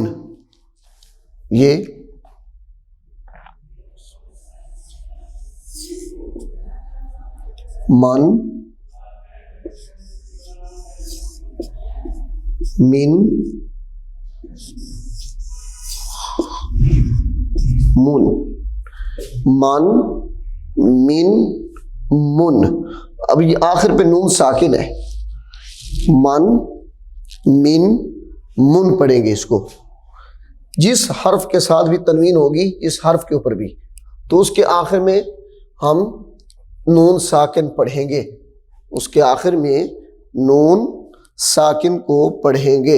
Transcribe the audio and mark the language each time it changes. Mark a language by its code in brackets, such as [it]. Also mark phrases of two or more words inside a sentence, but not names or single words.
[ur] یہ من، من، من، من، من، من۔ اب یہ آخر پہ نون ساکن ہے، من، من، من پڑھیں گے اس کو۔ جس حرف کے ساتھ بھی تنوین ہوگی، اس حرف کے اوپر بھی، تو اس کے آخر میں ہم نون ساکن پڑھیں گے، اس کے آخر میں نون ساکن کو پڑھیں گے۔